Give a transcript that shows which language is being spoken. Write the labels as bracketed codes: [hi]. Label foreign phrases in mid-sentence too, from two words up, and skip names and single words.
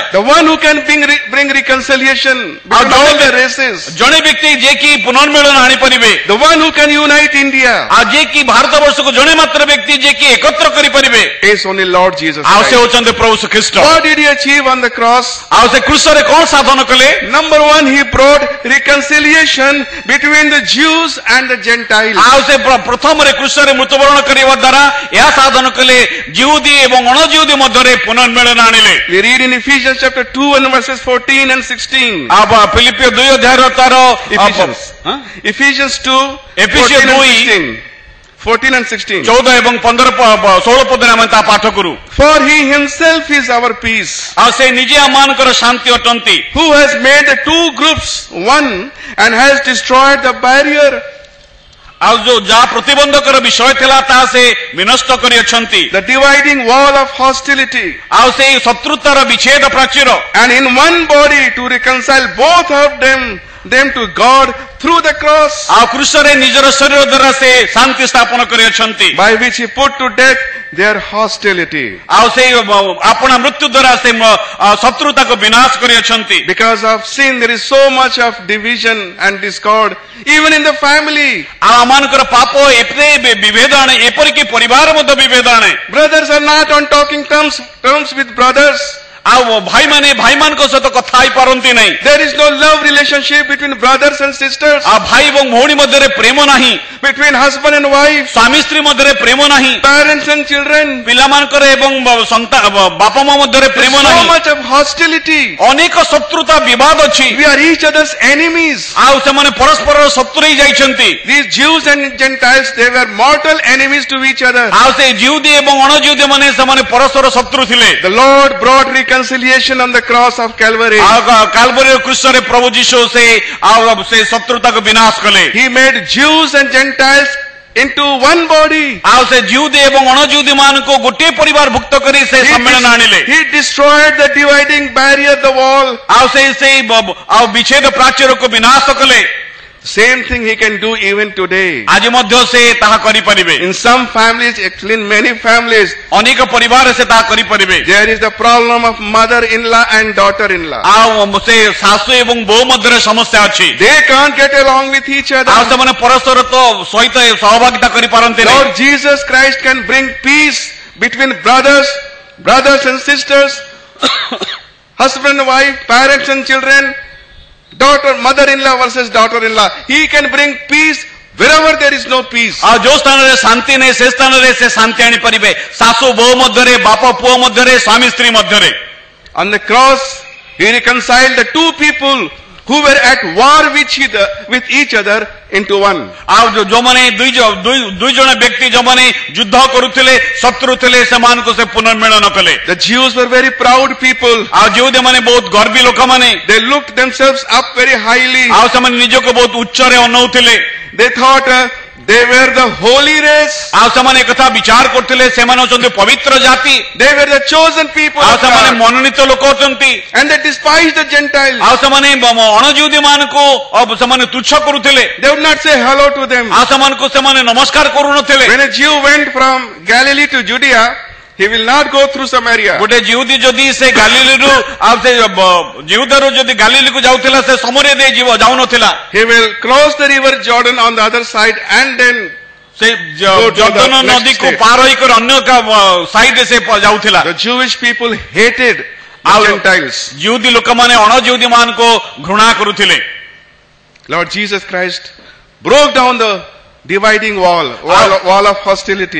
[en] The one who can bring reconciliation between all the races, [or] ଜଣେ ବ୍ୟକ୍ତି ଯିଏକି ପୁନର୍ମିଳନ ଆଣିପାରିବେ, [en] the one who can unite India, [or] ଆଉ ଯିଏକି ଭାରତ ବର୍ଷକୁ ଜଣେ ମାତ୍ର ବ୍ୟକ୍ତି ଯିଏକି ekatra କରିପାରିବେ, [en] is only Lord Jesus [or] ଆଉ ସେ [en] Christ. [or] ହେଉଛନ୍ତି ପ୍ରଭୁ ଶ୍ରୀଖ୍ରୀଷ୍ଟ। [en] What did he achieve on the cross? [or] ଆଉ ସେ କ୍ରୁଶରେ କଣ ସାଧନ କଲେ? [en] Number one, he brought reconciliation between the Jews and the Gentiles. [or] ଆଉ ସେ ପ୍ରଥମରେ କ୍ରୁଶରେ ମୃତ୍ୟୁବରଣ କରିବା ଦ୍ୱାରା ଏହା ସାଧନ କଲେ ଜିହୁଦୀ ଏବଂ ଅଣଜିହୁଦୀ ମଧ୍ୟରେ ପୁନର୍ମିଳନ ଆଣିଲେ। [en] We read in Ephesians chapter 2 and verses 14 and 16. [or] ଆଉ ଫିଲିପିଓ 2 ଅଧ୍ୟାୟର ତାର [en] Ephesians 2, Ephesians 14 and 2, 16. 14 and 16. [or] 14 ଏବଂ 16 ପଦରେ ଆମେ ତା ପାଠ କରୁ। [en] For he himself is our peace, [or] ଆଉ ସେ ନିଜେ ଆମମାନଙ୍କର ଶାନ୍ତି ଅଟନ୍ତି, [en] who has made the two groups one and has destroyed the barrier, [or] ଆଉ ଯୋଉ ଯାହା ପ୍ରତିବନ୍ଧକର ବିଷୟ ଥିଲା ତାହା ସେ ବିନଷ୍ଟ କରିଅଛନ୍ତି, [en] the dividing wall of hostility, [or] ଆଉ ସେଇ ଶତ୍ରୁତାର ବିଚ୍ଛେଦ ପ୍ରାଚୀର, [en] and in one body to reconcile both of them to God through the cross, [or] ଆଉ କ୍ରୁଶରେ ନିଜର ଶରୀର ଦ୍ୱାରା ସେ ଶାନ୍ତି ସ୍ଥାପନ କରିଅଛନ୍ତି, [en] by which he put to death their hostility. [or] ଆଉ ସେଇ ଆପଣା ମୃତ୍ୟୁ ଦ୍ୱାରା ସେ ଶତ୍ରୁତାକୁ ବିନାଶ କରିଅଛନ୍ତି। [en] Because of sin there is so much of division and discord even in the family. [or] ଆଉ ଆମମାନଙ୍କର ପାପ ଏତେ ବିଭେଦ ଆଣେ, ଏପରିକି ପରିବାର ମଧ୍ୟ ବିଭେଦ ଆଣେ। [en] Brothers are not on talking terms with brothers. [or] ଆଉ ଭାଇମାନେ ଭାଇମାନଙ୍କ ସହିତ କଥା ହେଇପାରନ୍ତି ନାହିଁ। [en] There is no love relationship between brothers and sisters, [or] ଆଉ ଭାଇ ଏବଂ ଭଉଣୀ ମଧ୍ୟରେ ପ୍ରେମ ନାହିଁ, [en] between husband and wife, [or] ସ୍ୱାମୀ ସ୍ତ୍ରୀ ମଧ୍ୟରେ ପ୍ରେମ ନାହିଁ, [en] parents and children. [or] ପିଲାମାନଙ୍କର ଏବଂ ବାପା ମା ମଧ୍ୟରେ ପ୍ରେମ [en] So [or] ନାହିଁ, [en] much of hostility. [or] ଅନେକ ଶତ୍ରୁତା ବିବାଦ ଅଛି, [en] We are each other's enemies. [or] ଆଉ ସେମାନେ ପରସ୍ପରର ଶତ୍ରୁ ହେଇ ଯାଇଛନ୍ତି। [en] These Jews and Gentiles, they were mortal enemies to each other. [or] ଆଉ ସେ ଜିହୁଦୀ ଏବଂ ଅଣଜିହୁଦୀ ମାନେ ସେମାନେ ପରସ୍ପର ଶତ୍ରୁ ଥିଲେ। [en] The Lord brought reconciliation on the cross of Calvary. [or] ଆଉ କାଲବରୀର କ୍ରୁଶରେ ପ୍ରଭୁ ଯୀଶୁ ସେ ଶତ୍ରୁତାକୁ ବିନାଶ କଲେ। [en] He made Jews and Gentiles into one body. [or] ଆଉ ସେ ଜିହୁଦୀ ଏବଂ ଅଣଜିହୁଦୀ ମାନଙ୍କୁ ଗୋଟିଏ ପରିବାର ଭୁକ୍ତ କରି ସେ ସମ୍ମିଳନ ଆଣିଲେ। [en] He destroyed the dividing barrier, the wall. [or] ଆଉ ସେଇ ବିଚ୍ଛେଦ ପ୍ରାଚୀରକୁ ବିନାଶ କଲେ। [en] Same thing he can do even today. [or] ଆଜି ମଧ୍ୟ ସେ ତାହା କରିପାରିବେ। [en] In some families, actually in many families, [or] ଅନେକ ପରିବାରରେ ସେ ତାହା କରିପାରିବେ। [en] there is the problem of mother-in-law and daughter-in-law. [or] ଆଉ ସେ ଶାଶୁ ଏବଂ ବୋହୂ ମଧ୍ୟରେ ସମସ୍ୟା ଅଛି। [en] They can't get along with each [or] ଆଉ [en] other. [or] ସେମାନେ ପରସ୍ପର ସହିତ ସହଭାଗିତା କରିପାରନ୍ତି ନାହିଁ। [en] Lord Jesus Christ can bring peace between brothers and sisters, husband and wife, parents and children, mother-in-law versus daughter-in-law. He can bring peace Wherever there is no peace, [or] ଆଉ ଯୋଉ ସ୍ଥାନରେ ଶାନ୍ତି ନାହିଁ ସେ ସ୍ଥାନରେ ସେ ଶାନ୍ତି ଆଣିପାରିବେ ଶାଶୁ ବୋହୂ ମଧ୍ୟରେ ବାପ ପୁଅ ମଧ୍ୟରେ ସ୍ୱାମୀ ସ୍ତ୍ରୀ ମଧ୍ୟରେ [en] on the cross, he reconciled the two people who were at war with each other into one. [or] ଆଉ ଯୋଉମାନେ ଦୁଇ ଜଣ ବ୍ୟକ୍ତି ଯୋଉମାନେ ଯୁଦ୍ଧ କରୁଥିଲେ ଶତ୍ରୁ ଥିଲେ ସେମାନଙ୍କୁ ସେ ପୁନର୍ମିଳନ କଲେ [en] The Jews were very proud people. [or] ଆଉ ଯେଉଁମାନେ ବହୁତ ଗର୍ବୀ ଲୋକମାନେ [en] They looked themselves up very highly. [or] ଆଉ ସେମାନେ ନିଜକୁ ବହୁତ ଉଚ୍ଚରେ ଅନଉଥିଲେ [en] They thought they were the holy race. [or] ଆଉ ସେମାନେ ଏକଥା ବିଚାର କରୁଥିଲେ ସେମାନେ ଅଛନ୍ତି ପବିତ୍ର ଜାତି [en] They were the chosen people [or] ଆଉ [en] of [or] ସେମାନେ [en] God. [or] ମନୋନୀତ ଲୋକ ଅଛନ୍ତି [en] And they despised the Gentiles. [or] ଆଉ ସେମାନେ ଅଣଜୀବୀ ମାନଙ୍କୁ ସେମାନେ ତୁଚ୍ଛ କରୁଥିଲେ [en] They would not say hello to them. [or] ଆଉ ସେମାନଙ୍କୁ ସେମାନେ ନମସ୍କାର କରୁନଥିଲେ [en] When a Jew went from Galilee to Judea, he will not go through Samaria. [or] ଗୋଟେ ଜିହୁଦୀ ଯଦି ସେ ଗାଲିଲୀରୁ ଆଉ ସେ ଜିହୁଦାରୁ ଯଦି ଗାଲିଲୀକୁ ଯାଉଥିଲା ସେ ସମରେ ଦେଇ ଯାଉନଥିଲା [en] He will cross the river Jordan on the other side and then [or] ସେ [en] to the [or] ଜର୍ଦ୍ଦନ [en] next [or] ନଦୀକୁ [en] state. [or] ପାର ହେଇକରି ଅନ୍ୟ ସାଇଡରେ ସେ ଯାଉଥିଲା [en] the Jewish people hated the [or] ଆଉ [en] Gentiles. [or] ଜିହୁଦୀ ଲୋକମାନେ ଅଣଜିହୁଦୀ ମାନଙ୍କୁ ଘୃଣା କରୁଥିଲେ [en] Lord Jesus Christ broke down the dividing wall of hostility.